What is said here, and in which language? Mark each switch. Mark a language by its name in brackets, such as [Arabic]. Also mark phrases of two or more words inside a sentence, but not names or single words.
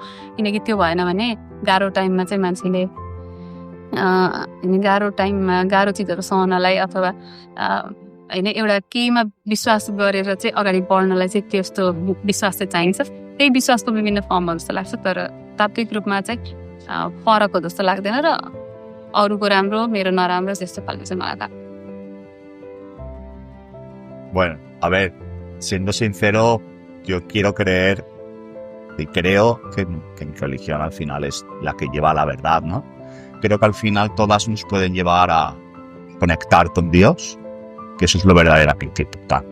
[Nepali] किनकि त्यो भएन भने गाह्रो टाइममा चाहिँ मान्छेले गाह्रो चिजहरू सहनलाई अथवा होइन एउटा केहीमा विश्वास गरेर चाहिँ अगाडि बढ्नलाई चाहिँ त्यस्तो विश्वास चाहिँ चाहिन्छ। त्यही विश्वासको विभिन्न फर्महरू जस्तो लाग्छ, तर तात्विक रूपमा चाहिँ फरक हो जस्तो लाग्दैन र अरूको राम्रो मेरो नराम्रो त्यस्तो खालको चाहिँ मलाई लाग्छ। [Spanish] Bueno, a ver, siendo sincero, yo quiero creer Y creo que mi religión al final es la que lleva a la verdad, ¿no? Creo que al final todas nos pueden llevar a conectar con Dios, que eso es lo verdaderamente importante.